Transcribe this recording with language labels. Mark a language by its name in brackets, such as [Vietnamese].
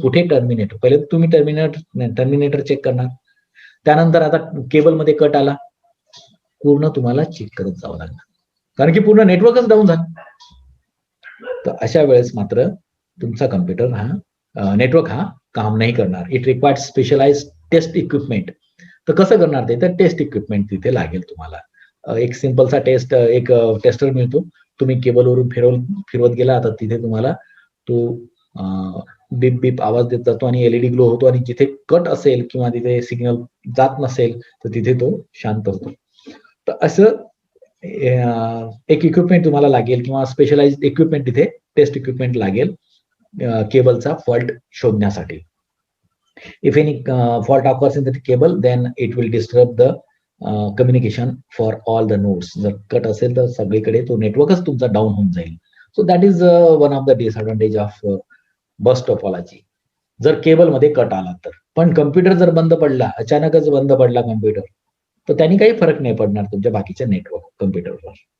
[Marathi] कुठे टर्मिनेटर, पहिले तुम्ही टर्मिनेटर चेक करणार, त्यानंतर आता केबल मध्ये कट आला, पूर्ण तुम्हाला चेक करत जावं लागणार, कारण की पूर्ण नेटवर्कच डाऊन झालं. तर अशा वेळेस मात्र तुमचा कम्प्युटर हा नेटवर्क हा काम नाही करणार. [English] It required specialize test equipment. [Marathi] तर कसं करणार ते? तर टेस्ट इक्विपमेंट तिथे लागेल तुम्हाला. एक सिंपलचा एक टेस्टर मिळतो, तुम्ही केबलवरून फिरवत गेला, तर तिथे तुम्हाला तो बीप बीप आवाज देत जातो आणि एलईडी ग्लो होतो, आणि जिथे कट असेल किंवा तिथे सिग्नल जात नसेल तर तिथे तो शांत होतो. तर असं एक इक्विपमेंट तुम्हाला लागेल किंवा स्पेशलाइज्ड इक्विपमेंट, तिथे टेस्ट इक्विपमेंट लागेल केबलचा फॉल्ट शोधण्यासाठी. [English] If any fault occurs in the cable, then it will disturb the communication for all the nodes. [Marathi] जर कट असेल तर सगळीकडे तो नेटवर्कच तुमचा डाऊन होऊन जाईल. [English] so that is one of the disadvantage of bus topology, [Marathi] जर केबल मध्ये कट आला तर. पण कम्प्युटर जर बंद पडला, अचानकच बंद पडला कम्प्युटर, तर त्यांनी काही फरक नाही पडणार तुमच्या बाकीच्या नेटवर्क कम्प्युटरवर.